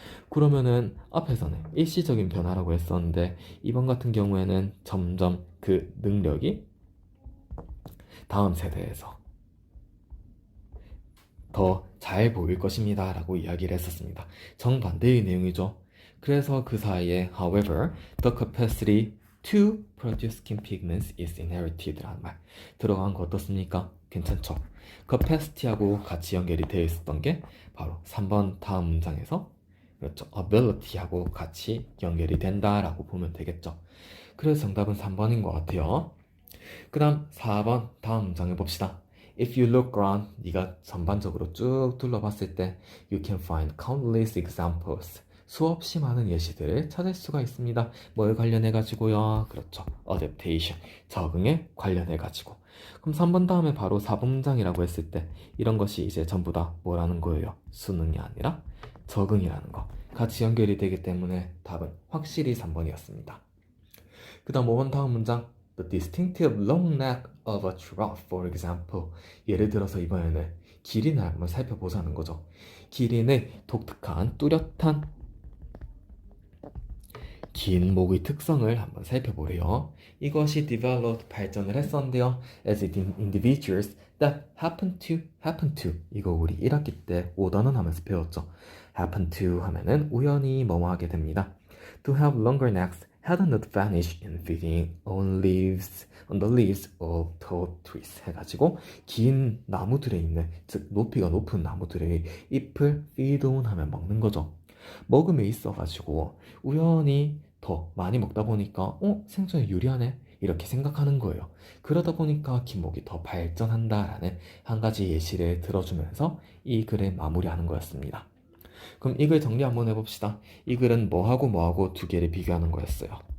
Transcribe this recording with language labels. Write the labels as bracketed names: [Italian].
[Korean] 그러면은 앞에서는 일시적인 변화라고 했었는데 이번 같은 경우에는 점점 그 능력이 다음 세대에서 더 잘 보일 것입니다 라고 이야기를 했었습니다. 정반대의 내용이죠. 그래서 그 사이에 [English] however the capacity to produce skin pigments is inherited [Korean] 라는 말 들어간 거 어떻습니까? 괜찮죠? capacity하고 같이 연결이 되어 있었던 게 바로 3번 다음 문장에서, 그렇죠, ability하고 같이 연결이 된다라고 보면 되겠죠. 그래서 정답은 3번인 것 같아요. 그 다음 4번 다음 문장 해봅시다. [English] If you look around, [Korean] 네가 전반적으로 쭉 둘러봤을 때 [English] you can find countless examples, [Korean] 수없이 많은 예시들을 찾을 수가 있습니다. 뭐에 관련해 가지고요? 그렇죠, adaptation, 적응에 관련해 가지고. 그럼 3번 다음에 바로 4번 문장이라고 했을 때 이런 것이 이제 전부 다 뭐라는 거예요? 수능이 아니라 적응이라는 거 같이 연결이 되기 때문에 답은 확실히 3번이었습니다. 그 다음 5번 다음 문장 [English] The distinctive long neck of a giraffe, for example. [Korean] 예를 들어서 이번에는 기린을 한번 살펴보자는 거죠. 기린의 독특한 뚜렷한 긴 목의 특성을 한번 살펴보래요. 이것이 developed, 발전을 했었는데요. [English] As individuals that happen to, [Korean] 이거 우리 1학기 때 5단원 하면서 배웠죠. happen to 하면은 우연히 뭐뭐 하게 됩니다. [English] To have longer necks had an advantage in feeding on the leaves of tall trees [Korean] 해가지고 긴 나무들에 있는, 즉 높이가 높은 나무들의 잎을 feed on 하면 먹는 거죠. 먹음에 있어가지고 우연히 더 많이 먹다 보니까 생존에 유리하네 이렇게 생각하는 거예요. 그러다 보니까 긴목이 더 발전한다라는 한 가지 예시를 들어주면서 이 글을 마무리하는 거였습니다. 그럼 이 글 정리 한번 해봅시다. 이 글은 뭐하고 뭐하고 두 개를 비교하는 거였어요.